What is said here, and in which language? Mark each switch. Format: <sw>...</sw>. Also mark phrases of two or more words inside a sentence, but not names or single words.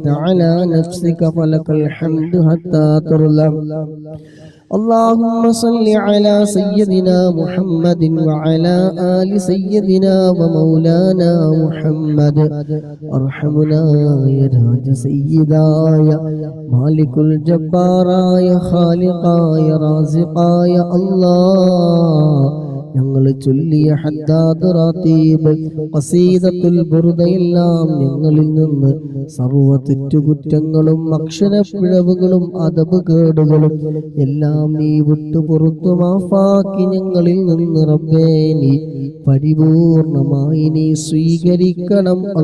<ar>على نفسك فلك الحمد حتى ترضى اللهم صل على سيدنا محمد وعلى آل سيدنا ومولانا محمد ارحمنا يا راج سيدا يا مالك الجبار يا خالق يا رازق يا الله</ar> <ml>ഞങ്ങൾ ചൊല്ലിയ ഹദ്ദാദ് റാത്തീബ് ഖസീദത്തുൽ ബുർദയെല്ലാം ഞങ്ങളിൽ നിന്ന് സർവ്വ തെറ്റുകുറ്റങ്ങളും അക്ഷരപ്പിഴവുകളും അദബ് കേടുകളും എല്ലാം നീ വിട്ടു പുറത്തു മാഫാക്കി ഞങ്ങളിൽ നിന്ന് റബ്ബേ നീ പരിപൂർണമായി നീ സ്വീകരിക്കണം</ml>